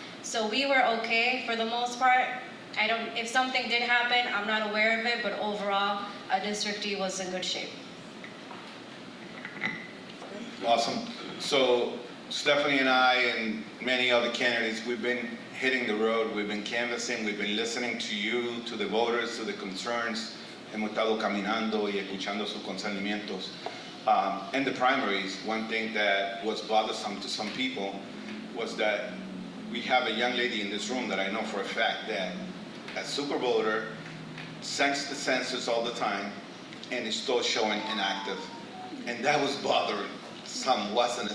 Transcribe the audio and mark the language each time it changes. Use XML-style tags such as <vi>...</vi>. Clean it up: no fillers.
<en>So we were okay for the most part. If something did happen, I'm not aware of it, but overall, District D was in good shape. Awesome. So Stephanie and I and many other candidates, we've been hitting the road, we've been canvassing, we've been listening to you, to the voters, to the concerns.</en> <es>Hemos estado caminando y escuchando sus concernimientos.</es> <en>In the primaries, one thing that was bothersome to some people was that we have a young lady in this room that I know for a fact that a super voter sends the census all the time and is still showing inactive. And that was bothering some, wasn't it?</en>